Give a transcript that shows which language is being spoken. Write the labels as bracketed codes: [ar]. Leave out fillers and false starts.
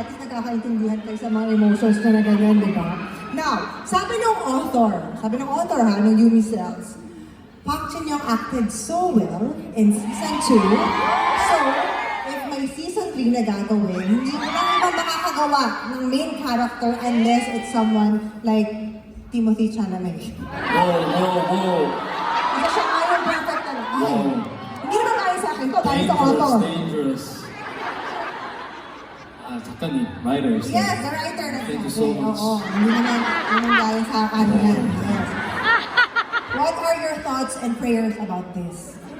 [tl] At least nagkakaintindihan kayo sa mga emotions na ganyan, di ba? [en] Now, [tl] sabi ng author ha, [en] ng Yumi Cells, Park Jin-young acted so well in season 2, so if [tl] may season 3 na gagawin, hindi mo lang iba makakagawa ng [en] main character unless it's someone like Timothy Chalamet. whoa. [tl] Kasi siya nga yung perfect na ay, Wow. hindi naman tayo sa akin to, tayo sa author. [en] Dangerous. [ko] 작가님, [en] writers. Yes, the writer na Thank you so much. [tl] Oo, hindi naman galing sa akin yan. Yes. [en] What are your thoughts and prayers about this?